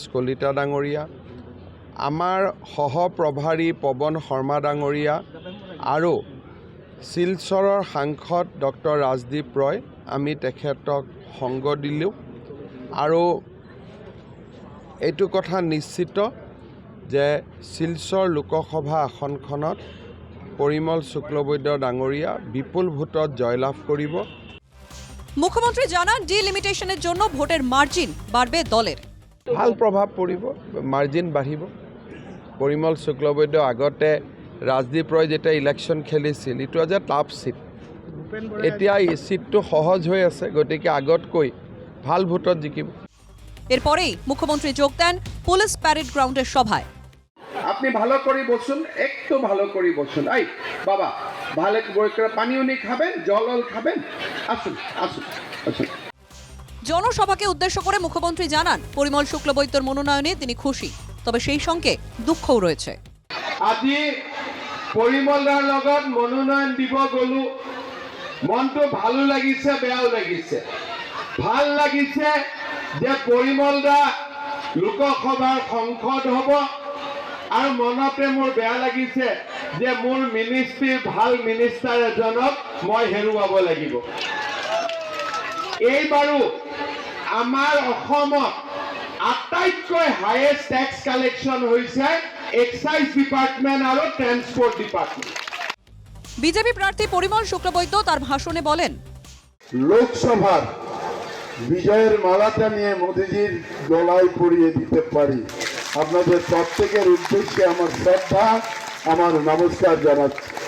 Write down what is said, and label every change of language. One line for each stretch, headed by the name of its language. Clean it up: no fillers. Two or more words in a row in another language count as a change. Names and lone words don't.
Assamese: কলিতা ডাঙৰীয়া, আমাৰ সহপ্ৰভাৰী পৱন শৰ্মা ডাঙৰীয়া আৰু শিলচৰৰ সাংসদ ডক্টৰ ৰাজদীপ ৰয়, আমি তেখেতক সংগ দিলোঁ আৰু এইটো কথা নিশ্চিত যে শিলচৰ লোকসভা আসনখনত পৰিমল শুক্লবৈদ্য ডাঙৰীয়া বিপুল ভোটত জয়লাভ কৰিব।
Bangla: মুখ্যমন্ত্রী জানান, ডিলিমিটেশনের জন্য ভোটের মার্জিন বাড়বে দলের।
Assamese: ভাল প্ৰভাৱ পৰিব, মাৰ্জিন বাঢ়িব। পৰিমল শুক্লবৈদ্য আগতে ৰাজদীপ ৰয় যেতিয়া ইলেকশ্যন খেলিছিল, ইটো আজি
English: tough seat.
Assamese: এতিয়া এই চিটটো সহজ হৈ আছে, গতিকে আগতকৈ ভাল ভোটত জিকিব।
Bangla: এরপরেই মুখ্যমন্ত্রী যোগ দেন পুলিশ প্যারেড গ্রাউন্ডের সভায়। আপনি ভালো করে বসুন, একটু ভালো করে বসুন। এই বাবা, ভালো করে পানি উনি খাবেন, জল খাবেন, আসুন আসুন আসুন। জনসভাকে উদ্দেশ্য করে মুখ্যমন্ত্রী জানান, পরিমল শুক্লবৈদ্যর মনোনয়নে তিনি খুশি, তবে সেই সঙ্গে দুঃখও রয়েছে।
Assamese: আজি পৰিমলৰ লগত মনোনয়ন দিব গলো, মনটো ভালো লাগিছে, বেয়াও লাগিছে। ভাল লাগিছে যে পৰিমল দা লোকসভাৰ সাংসদ হ'ব, আৰু মনতে মোৰ বেয়া লাগিছে যে মোৰ মিনিষ্ট্ৰীৰ ভাল মিনিষ্টাৰ এজনক মই হেৰুৱাব লাগিব। এইবাৰো আমাৰ অসমত আটাইতকৈ
English: highest tax collection
Assamese: হৈছে
English: excise department
Assamese: আর
English: transport department.
Bangla: বিজেপি প্রার্থী পরিমল শুক্লবৈদ্য তার ভাষণে বলেন, লোকসভার বিজয়ের মালাটা নিয়ে মোদিজির গলায় পরিয়ে দিতে পারি। আপনাদের প্রত্যেকের উদ্দেশ্যে আমার শ্রদ্ধা, আমার নমস্কার জানাচ্ছি।